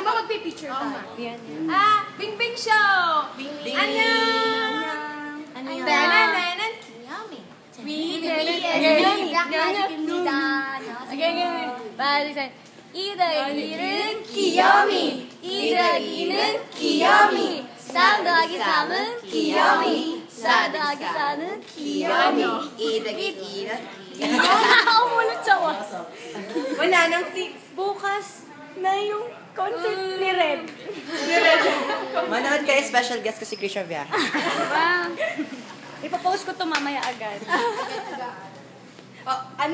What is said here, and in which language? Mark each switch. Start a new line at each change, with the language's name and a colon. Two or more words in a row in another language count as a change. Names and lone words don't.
Filipino: magpipicture tayo. Yan. Bingbing Show! Bingbing! Annyeong! Annyeong! Dananan! Yummy! We
Korean: 이더기는 귀요미 이더기는 귀요미 3 더하기 3은 귀요미 4 더하기 4는 귀요미 이득이는
Filipino: Wala tsawa. Wala nang 6. Bukas na yung concert ni Red. Manood kayo, special guest ko si Christian Villaja. Ipapost ko to mamaya agad. Ano?